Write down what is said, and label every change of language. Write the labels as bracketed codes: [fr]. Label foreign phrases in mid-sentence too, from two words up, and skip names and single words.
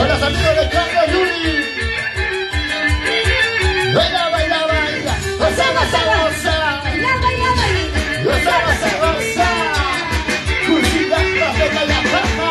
[es] pasito de Claudia Yuri. Baila, baila, baila. Goza, goza, goza. Goza, goza, goza. Cursita, profeta y la fama.